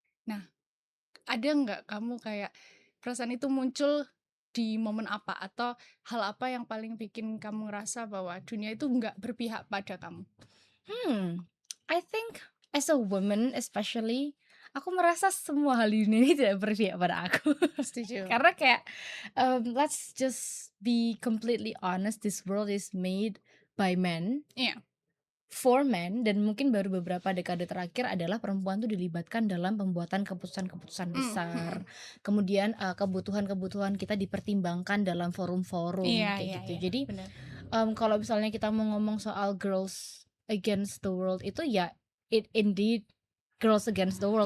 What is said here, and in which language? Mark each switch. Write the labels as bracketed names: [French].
[Indonesian] Nah, ada nggak kamu kayak perasaan itu muncul di momen apa, atau hal apa yang paling bikin kamu ngerasa bahwa dunia itu nggak berpihak pada kamu? [English] I think as a woman especially, [Indonesian] aku merasa semua hal di dunia ini tidak berpihak pada aku. Setuju. Karena kayak [English] let's just be completely honest, this world is made by men. [Indonesian] Iya. [English] For men, [Indonesian] dan mungkin baru beberapa dekade terakhir adalah perempuan tuh dilibatkan dalam pembuatan keputusan-keputusan besar. Kemudian kebutuhan-kebutuhan kita dipertimbangkan dalam forum-forum kayak gitu. Jadi benar. kalau misalnya kita mau ngomong soal [English] girls against the world [Indonesian] itu ya [English] it indeed girls against the world.